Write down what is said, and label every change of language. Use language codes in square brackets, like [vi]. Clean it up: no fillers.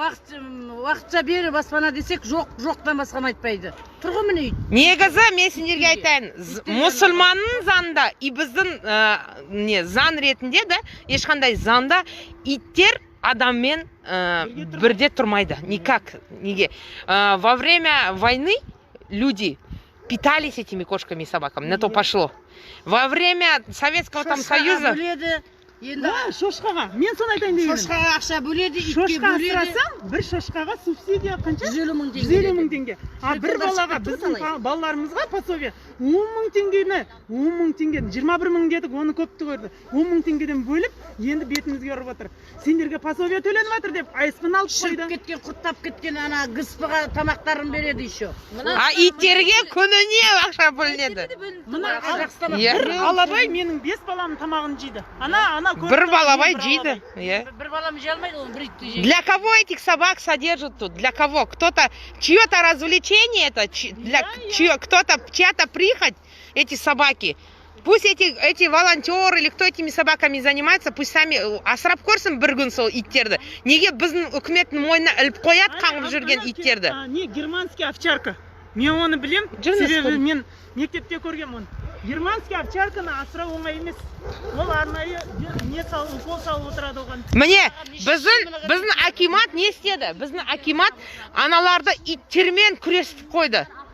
[kk] Уақытша бері баспана десек, жоқтан басқаны айтпайды. Тұрғы міне үй. Негізі мен сендерге айтайын, мұсылманның заңында и біздің заң ретінде де ешқандай заңда иттер адаммен бірде тұрмайды. [ru] Никак. Неге? Во время войны люди питались этими кошками и собаками. На то пошло. Во время Советского там Союза... [kk] Шошқаға, мен соны айтайын дегенім. Шошқаға ақша бөледі, итке бөледі. Шошқа асырасам, бір шошқаға субсидия қанша? 150 мың теңге. А бір балаға, біздің балаларымызға пособие 10 мың теңгені, 21 мың дедік, оны көпті көрді. 10 мың теңгеден бөліп, енді бетімізге ұрып отыр. Сендерге пособие төленіп жатыр деп, айыспын алып қойды. Шырып кеткен, құттап кеткен ана гыспыға тамақтарын береді еще. А иттерге күніне ақша бөлінеді. Бір алабай менің 5 баламның тамағын жейді. Бір балабай жейді. Бір балам жей алмайды, ол бір итті жейді. [ru] Для кого этих собак содержат тут? Для кого? Кто-то, чье-то развлечение это, кто-то, чья-то прихоть, эти собаки. Пусть эти волонтеры или кто этими собаками занимается, пусть сами [kk] асырап көрсін бір күн сол иттерді. Неге біздің үкіметтің мойнына іліп қояды қаңғып жүрген иттерді? Не, германский овчарка. Мен оны білем, себебі мен мектепте көргем оны. Германский овчарканы асырау оңай емес. Ол арнайы укол салып отырады оған. Міне, біздің акимат не істеді? Біздің акимат аналарды иттермен күресіп қойды.